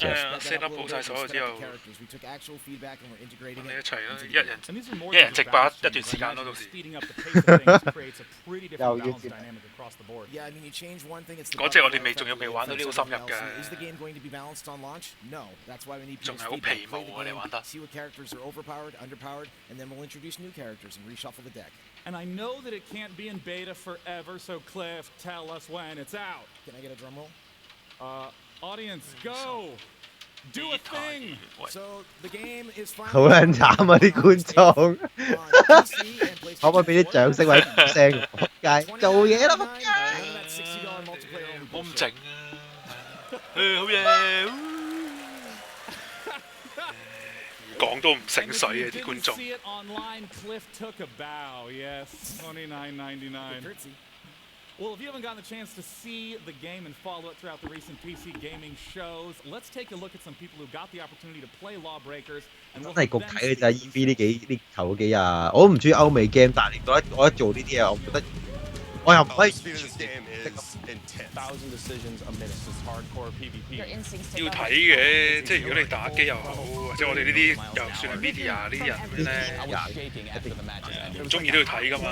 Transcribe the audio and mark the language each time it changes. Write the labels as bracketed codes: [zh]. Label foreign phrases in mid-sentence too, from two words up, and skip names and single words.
[yue] 係啊 ， [en] set up [yue] 好晒所有之後，我哋一齊咯，一人直播一段時間咯，到時。又要接。嗰隻我哋仲未玩到呢個深入嘅，仲係好皮毛我哋玩得。 [en] And I know that it can't be in beta forever, so Cliff, tell us when it's out. Can I get a drum roll? Audience, go! Do a thing! So the game is finally [yue] 好撚慘啊！啲觀眾，可唔可以俾啲掌聲或者鼓聲？仆街，做嘢啦仆街！冇咁靜啊！好嘢！講都唔醒水嘅啲觀眾。 [en] Well, if you haven't gotten the chance to see the game and follow it throughout the recent PC gaming shows, let's take a look at some people who got the opportunity to play Lawbreakers. [yue] 真係焗睇嘅咋 EV 呢頭幾日，我都唔中意歐美 game，但係我一做呢啲嘢，我覺得我又唔可以。要睇嘅，即係如果你打機又好，或者我哋呢啲又算係 media 呢啲人咧，唔中意都要睇噶嘛。